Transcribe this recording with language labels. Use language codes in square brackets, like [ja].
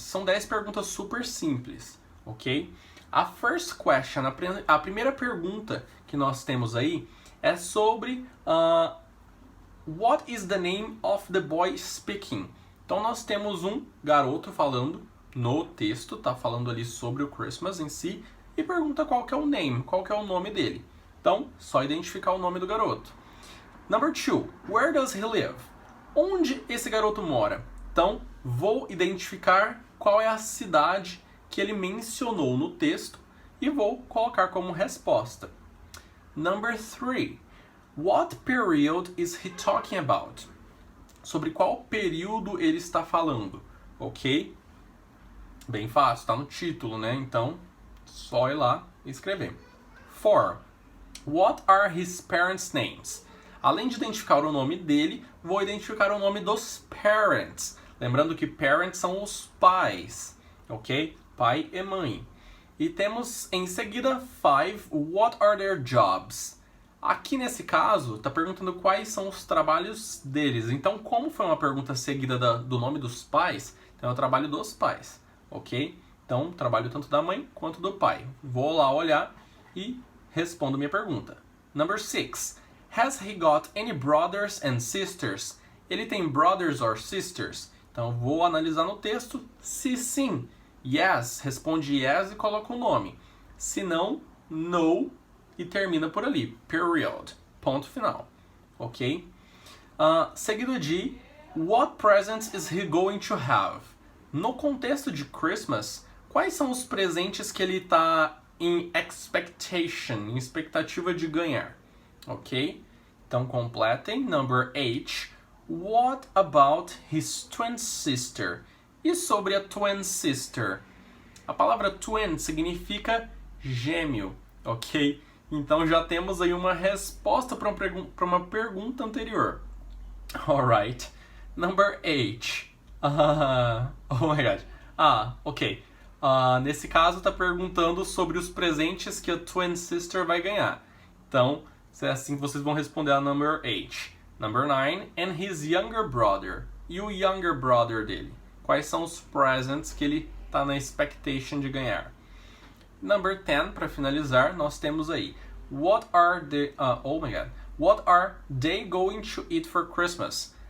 [pt] São 10 perguntas super simples, ok? [en] A first question, [pt] a primeira pergunta que nós temos aí é sobre [en] what is the name of the boy speaking? [pt] Então nós temos um garoto falando no texto, tá falando ali sobre o Christmas em si, e pergunta qual que é o name, qual que é o nome dele. Então, só identificar o nome do garoto. [en] Number 2, where does he live? [pt] Onde esse garoto mora? Então, vou identificar qual é a cidade que ele mencionou no texto e vou colocar como resposta. [en] Number 3. What period is he talking about? [pt] Sobre qual período ele está falando, ok? Bem fácil, está no título, né? Então, só ir lá e escrever. 4. [en] What are his parents' names? [pt] Além de identificar o nome dele, vou identificar o nome dos parents. Lembrando que parents são os pais, ok? Pai e mãe. E temos em seguida 5, [en] what are their jobs? [pt] Aqui nesse caso, está perguntando quais são os trabalhos deles. Então, como foi uma pergunta seguida do nome dos pais, então é o trabalho dos pais, ok? Então, trabalho tanto da mãe quanto do pai. Vou lá olhar e respondo minha pergunta. [en] Number 6. Has he got any brothers and sisters? [pt] Ele tem [en] brothers or sisters? [pt] Então, vou analisar no texto se sim. Yes, responde yes e coloca o nome. Se não, no e termina por ali. Period. Ponto final. Ok? Seguido de [en] what presents is he going to have? [pt] No contexto de Christmas, quais são os presentes que ele está em expectation, em expectativa de ganhar? Ok? Então completem. [en] Number 8. What about his twin sister? [pt] E sobre a twin sister? A palavra twin significa gêmeo, ok? Então já temos aí uma resposta para uma pergunta anterior. [en] Alright. Number 8. Oh my god. Ok. [pt] Nesse caso, tá perguntando sobre os presentes que a Twin Sister vai ganhar. Então, é assim que vocês vão responder a [en] number 8. Number 9. And his younger brother. [pt] E o younger brother dele? Quais são os presents que ele tá na expectation de ganhar? [en] Number 10, [pt] para finalizar, nós temos aí. [en] What are they going to eat for Christmas?